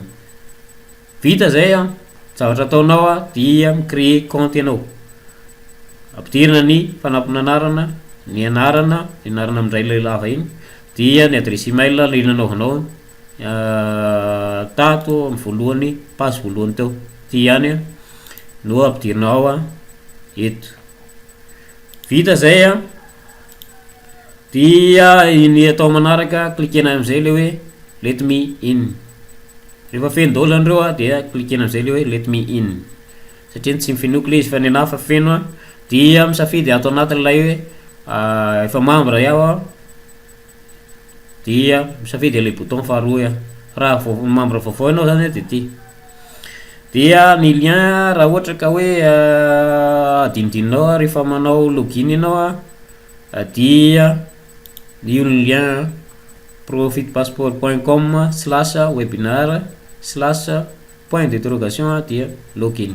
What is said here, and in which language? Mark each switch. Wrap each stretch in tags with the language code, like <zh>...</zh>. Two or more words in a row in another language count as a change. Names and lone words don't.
<mg>Vita zay a zavatra ataonao a dia micréer compte ianao, ampidirina ny fanampinanarana, ny anarana amin'izay ilay lava iny, dia ny adresy email ilay nanaovanao tato amin'ny voalohany page voalohany teo, ty ihany no ampidirinao a eto. Vita zay a dia ny atao manaraka cliquena amin'izay le hoe</mg> <en>let me in.</en> <mg>Rehefa feno daholo andreo a dia cliquena amin'izay le hoe</mg> <en>let me in,</en> <mg>satria tsy mifenoky le izy fa ny anahy fa feno a, dia misafidy ato anatin'ilay hoe efa membre iaho a, dia misafidy ilay bouton faharoa a, raha membre vaovao ianao zany a de ty. Dia ny lien raha ohatra ka hoe adinidinao rehefa manao login ianao a, dia io ny lien profitpassport.com/webinar/</mg> <fr>point d'interrogation</fr> <mg>dia login.</mg>